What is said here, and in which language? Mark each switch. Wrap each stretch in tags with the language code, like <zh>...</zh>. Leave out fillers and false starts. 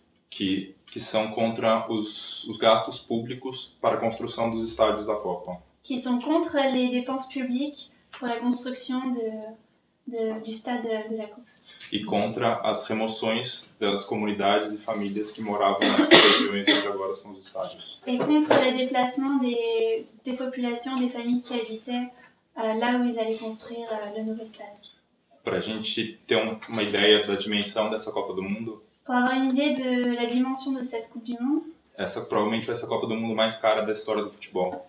<pt>Que são contra os gastos públicos para a construção dos estádios da Copa.</pt> <fr>Qui sont contre les dépenses publiques pour la construction du stade de la Coupe.</fr> <pt>E contra as remoções das comunidades e famílias que moravam nas regiões onde agora são os estádios.</pt> <fr>Et contre le déplacement des populations, des familles qui habitaient là où ils allaient construire le nouveau stade.</fr> <pt>Para a gente ter uma ideia da dimensão dessa Copa do Mundo,</pt> <fr>pour avoir une idée de la dimension de cette Coupe du Monde,</fr> <pt>essa provavelmente vai ser a Copa do Mundo mais cara da história do futebol.</pt>